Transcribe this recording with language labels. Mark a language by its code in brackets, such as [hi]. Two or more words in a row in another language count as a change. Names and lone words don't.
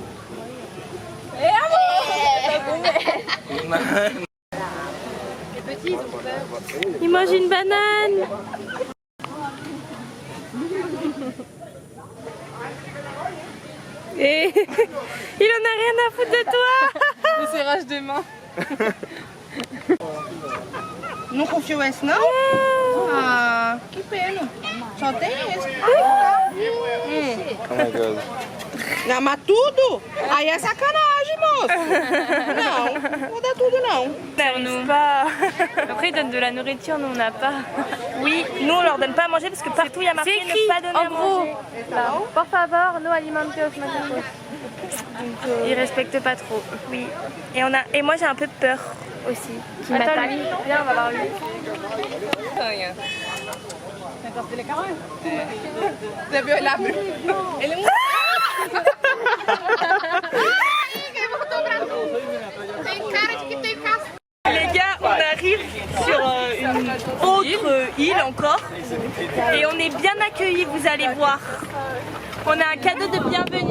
[fr] Il mange une banane. Et il en a rien à foutre de toi. Le serrage de main. [pt] Não confio esse não? Ah, que pena. Só tem esse. [en] Oh my god. [pt] Não, mas tudo? Aí é sacanagem, Não, não dá tudo não. [fr] N'arrive pas. Après ils donnent de la nourriture, nous on n'a pas. Oui, nous on leur donne pas à manger parce que partout il y a marqué ne pas donner à manger. [es] Por favor, no alimentos mágicos. [fr] Ils respectent pas trop. Oui. Et moi j'ai un peu peur aussi. Qui Attends, m'attaque. lui, viens, on va voir lui. [pt] Você viu ele abrir? Ele não... [fr] Les gars, on arrive sur une autre île encore et on est bien accueillis, vous allez voir. On a un cadeau de bienvenue.